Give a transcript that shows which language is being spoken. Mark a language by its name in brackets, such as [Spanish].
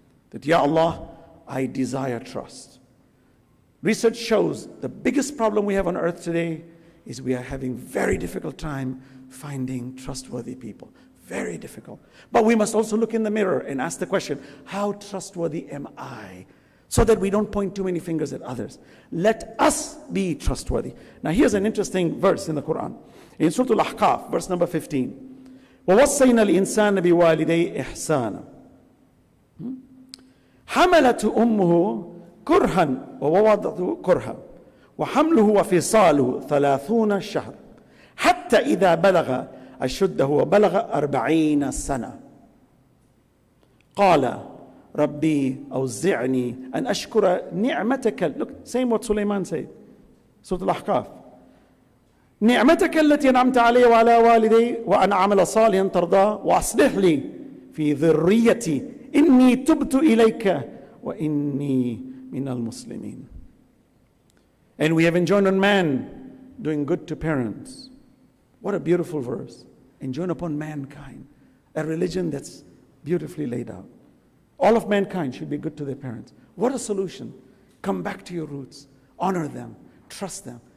[English] That Ya Allah, I desire trust. Research shows the biggest problem we have on earth today is we are having very difficult time finding trustworthy people. Very difficult. But we must also look in the mirror and ask the question, how trustworthy am I? So that we don't point too many fingers at others. Let us be trustworthy. Now here's an interesting verse in the Quran. In Surah Al-Ahqaf, verse number 15. [Arabic] وَوَصَّيْنَا الْإِنسَانَ بِوَالِدَيْهِ إِحْسَانًا حملته أمه كرها ووضعته كرها وحمله وفصاله 30 شهر حتى إذا بلغ أشده وبلغ 40 سنة قال ربي أوزعني أن أشكر نعمتك. [English] Look, same what Sulaiman said. Surah Al-Ahqaf. [Arabic] نعمتك التي أنعمت علي وعلى والدي وأن أعمل صالحا ترضاه وأصلح لي في ذريتي إني تبت إليك وإني من المسلمين. [English] And we have enjoined on man doing good to parents. What a beautiful verse. Enjoin upon mankind. A religion that's beautifully laid out. All of mankind should be good to their parents. What a solution. Come back to your roots. Honor them. Trust them.